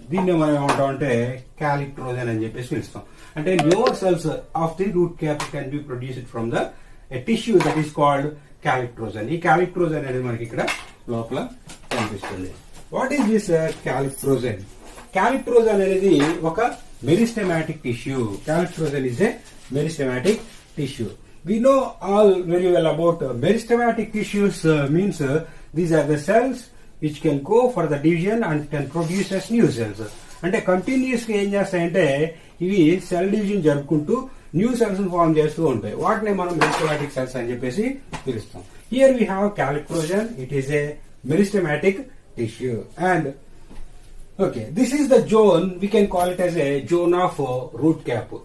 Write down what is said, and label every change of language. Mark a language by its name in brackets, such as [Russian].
[Telugu] దీన్ని మనం ఏమంటాం అంటే క్యాలిప్ట్రోజన్ అని చెప్పేసి పిలుస్తాం. అంటే [English] Newer cells of the root cap can be produced from the tissue that is called calyptrogen. [Telugu] ఈ క్యాలిప్ట్రోజన్ అనేది మనకి ఇక్కడ లోపల కనిపిస్తుంది. [English] What is this calyptrogen? [Telugu] క్యాలిప్ట్రోజన్ అనేది ఒక meristematic tissue. [English] Calyptrogen is a meristematic tissue. We know all very well about meristematic tissues. Means these are the cells which can go for the division and can produce as new cells. [Telugu] అంటే continuous గా ఏం చేస్తాయంటే ఇవి cell division జరుపుకుంటూ new cells form చేస్తూ ఉంటాయి. వాటిని మనం మెరిస్టెమాటిక్ సెల్స్ అని చెప్పేసి పిలుస్తాం. [English] Here we have calyptrogen. It is a meristematic tissue. And okay, this is the zone, we can call it as a zone of root cap.